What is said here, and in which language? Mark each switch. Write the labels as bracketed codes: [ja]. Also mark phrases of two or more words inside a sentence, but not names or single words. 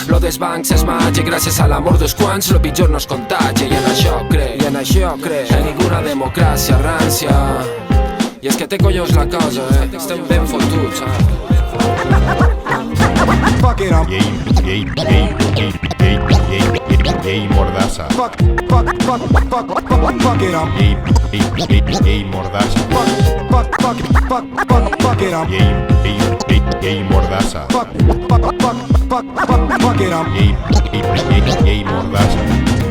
[ca] Lo dels bancs és màgic, gràcies a l'amor dels quants, lo pitjor no es contagia, i en això crec, en ninguna democràcia rància. I és que té collons la cosa, estem ben fotuts, [en] Fuck it, [ca] Llei mordassa. [en] Fuck it up. [ca] Llei mordassa. [en] Fuck it up. [ca] Llei mordassa. [en] Fuck it up. [ca] Llei mordassa.